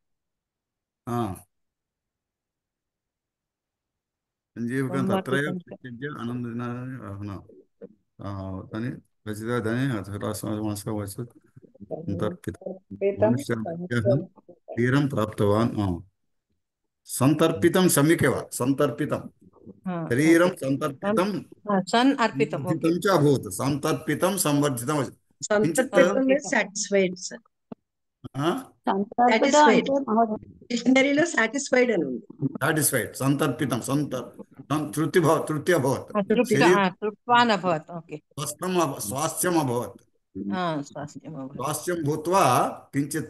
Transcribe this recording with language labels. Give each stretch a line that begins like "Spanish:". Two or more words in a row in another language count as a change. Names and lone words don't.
Sanskrit: संजीवकं तत्रैव प्रत्यज्य आनन्ददानि रचितानि शरीरं प्राप्तवान् संतर्पितं सम्यक् एव संतर्पितं शरीरं संतर्पितं च अभूत् संतर्पितं संवर्धितं సంతర్పితం
English: సాటిస్ఫైడ్
Telugu: అంటే మహోదయ డిక్షనరీలో సాటిస్ఫైడ్ అని ఉంది.
Sanskrit: సాటిస్ఫైడ్ संतर्पितं तृप्ति अभवत् तृप्वान् अभवत्. ఓకే. स्वास्थ्यं अभवत्। स्वास्थ्यं भूत्वा किंचित्